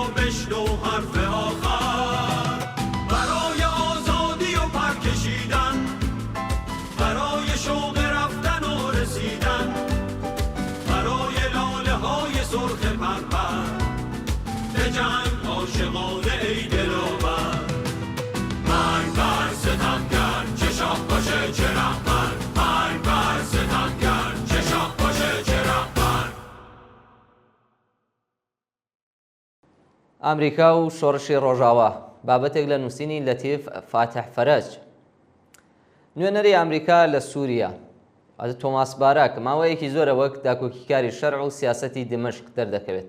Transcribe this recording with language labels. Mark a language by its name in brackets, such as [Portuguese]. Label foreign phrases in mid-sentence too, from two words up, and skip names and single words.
[Persian] بشنو حرف آخر برای آزادی و پرکشیدن برای شوق رفتن و رسیدن برای لاله های سرخ پرپر به جنگ عاشقانه ای دلاور مرگ بر ستمگر چه شاه باشه چه رهبر مرگ بر ستمگر چه شاه باشه چه رهبر [Central Kurdish] ئەمریکا و شۆڕشی ڕۆژاوا بابەتێک لە نووسینی لەتیف فاتح فەرەج. نوێنەری ئەمریکا لە سووریا تۆماس باراک ماوەیەکی زۆرە وەک داکۆکیکاری شەرع و سیاسەتی دمەشق دەردەکەوێت.